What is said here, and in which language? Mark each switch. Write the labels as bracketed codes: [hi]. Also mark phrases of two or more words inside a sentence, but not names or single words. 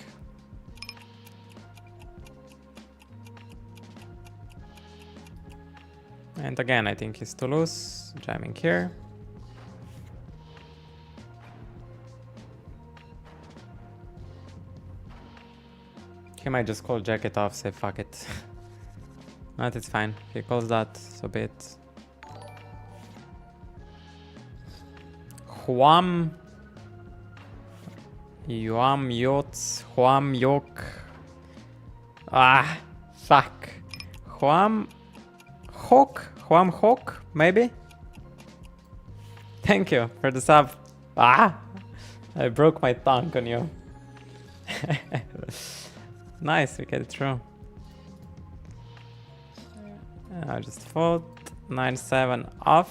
[en] And again, I think he's too loose. Jamming here. He might just call jacket off, say fuck it. But it's fine. He calls that, so be it. Huam. Yuam Yots. Huam Yok. Ah, fuck. Huam Hawk? Huam Hawk, maybe? Thank you for the sub. Ah! I broke my tongue on you. Nice, we get it through. I'll just fold. 9-7 off.